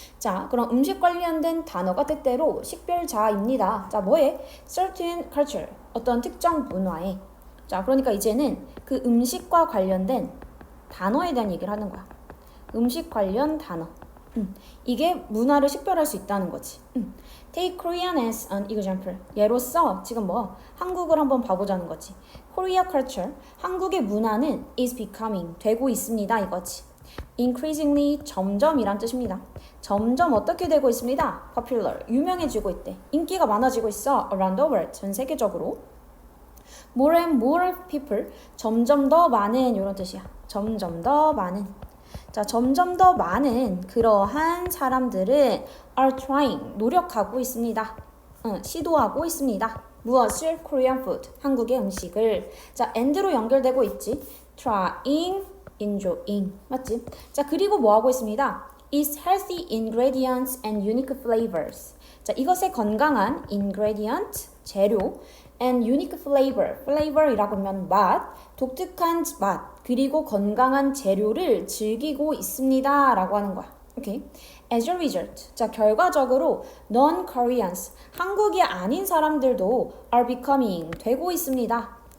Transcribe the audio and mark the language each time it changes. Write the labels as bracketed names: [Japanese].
[Korean] 자, 그럼 음식 관련된 단어가 때때로 식별자입니다. 자, 뭐에? certain culture, 어떤 특정 문화에. 자, 그러니까 이제는 그 음식과 관련된 단어에 대한 얘기를 하는 거야. 음식 관련 단어. 이게 문화를 식별할 수 있다는 거지. [English] Take Korean as an example. [Korean] 예로서 지금 한국을 한번 봐보자는 거지. Korea culture, 한국의 문화는 [English] is becoming, [Korean] 되고 있습니다 이거지. Increasingly, 점점이란 뜻입니다. 점점 어떻게 되고 있습니다? Popular, 유명해지고 있대. 인기가 많아지고 있어. [English] Around the world, [Korean] 전 세계적으로. [English] More and more people, [Korean] 점점 더 많은 이런 뜻이야. 점점 더 많은. 자, 점점 더 많은 그러한 사람들은 [English] are trying, [Korean] 노력하고 있습니다. 시도하고 있습니다. 무엇을? [English] Korean food, [Korean] 한국의 음식을. 자, and로 연결되고 있지. [English] trying, enjoying. 맞지? [Korean] 자, 그리고 뭐 하고 있습니다? [English] is healthy ingredients and unique flavors. [Korean] 자, 이것의 건강한 ingredient, 재료, [English] and unique flavor, [Korean] flavor이라고 하면 맛, 독특한 맛, 그리고 건강한 재료를 즐기고 있습니다 라고 하는 거야. 오케이. As a result, 자, 결과적으로 non-Koreans, 한국이 아닌 사람들도 [English] are becoming, [Korean] 되고 있습니다.